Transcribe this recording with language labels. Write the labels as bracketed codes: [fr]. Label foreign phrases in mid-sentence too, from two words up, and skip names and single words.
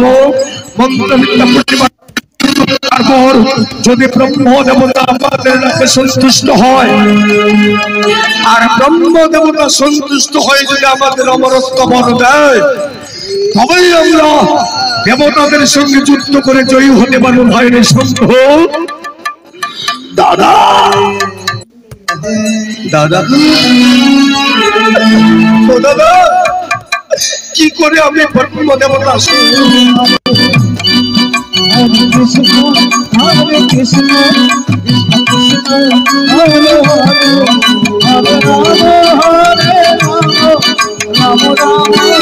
[bn] মন্ত্রবিদ্যা প্রতিপাদন তারপর যদি ব্রহ্ম দেবতা আমাদের কাছে সন্তুষ্ট হয়, আর ব্রহ্ম দেবতা সন্তুষ্ট হয়ে যদি আমাদের অমরত্ব বর দেয়, তবেই আমরা দেবতাদের সঙ্গে যুদ্ধ করে জয়ী হতে পারবো। ভাইরে সন্দেহ দাদা, দাদা ও দাদা, কি করে আমি ব্রহ্ম দেবতা [sa] Hare Krishna, Hare Krishna, Krishna Krishna, Hare Hare, Hare Rama, Rama Rama,